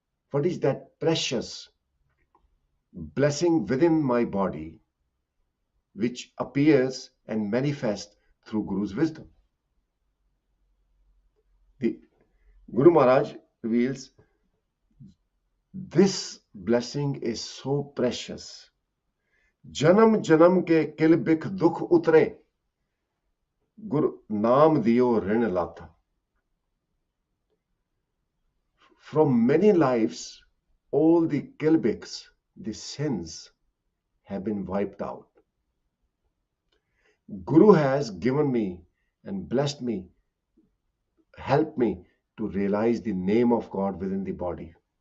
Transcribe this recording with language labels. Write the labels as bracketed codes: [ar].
[en] What is that precious blessing within my body which appears and manifests through Guru's wisdom? The Guru Maharaj reveals this blessing is so precious. [pa] जन्म जन्म के किल बिख दुख उतरे, गुरु नाम दियो ऋण लाथा. [en] From many lives, all the kilbiks, the sins, have been wiped out. Guru has given me and blessed me, helped me to realize the name of God within the body.